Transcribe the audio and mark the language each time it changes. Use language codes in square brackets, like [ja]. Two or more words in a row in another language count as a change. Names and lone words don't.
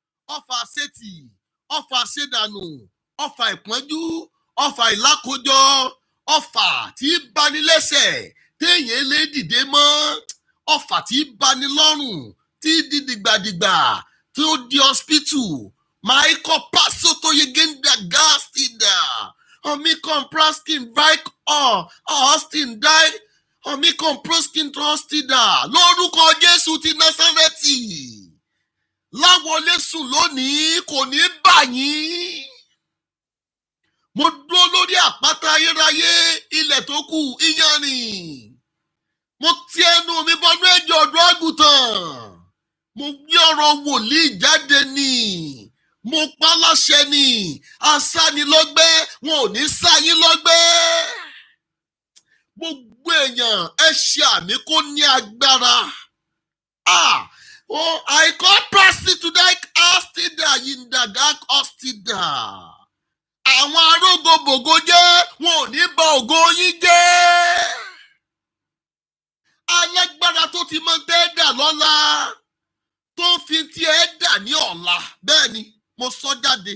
[yo] ọfà àṣetì ọfà àṣedànù ọfà ìpọ́njú ọfà ìlákòjọ ọfà tí bani lẹ́sẹ̀ téèyàn lè dìde mọ́ ọfà tí bani lọ́rùn tí di dìgbàdìgbà tí ó di hospital Michael Paso to Yegenda Gastida Omicron Praskin Vike Austin Die Omicron Proskin Trustida lórúkọ Jésù ti Násárẹ́tì láwọlé sùn lónìí kò ní bà yín. Mo dúró lórí àpáta ayérayé ilẹ̀ tó kù iyanrìn. Mo ti ẹnu mi bọnú ẹ̀jẹ̀ ọ̀dọ́ àgùntàn. Mo gbé ọ̀rọ̀ wòlíì jáde ni. Mo pa láṣẹ ni. Asánilọ́gbẹ́ wọn ò ní sá yín lọ́gbẹ́. Gbogbo èèyàn ẹ ṣe àmì kó ní agbára. [en] I call Prasi to die Astida Yindadak Ostida. [yo] Àwọn arógbogbògo jẹ́ wọn ò ní bà ògo yín jẹ́. Alágbára tó ti mọ tẹ́ dà lọ́la tó fi ti ẹ̀ dà ní ọ̀la bẹ́ẹ̀ ni mo sọ jáde.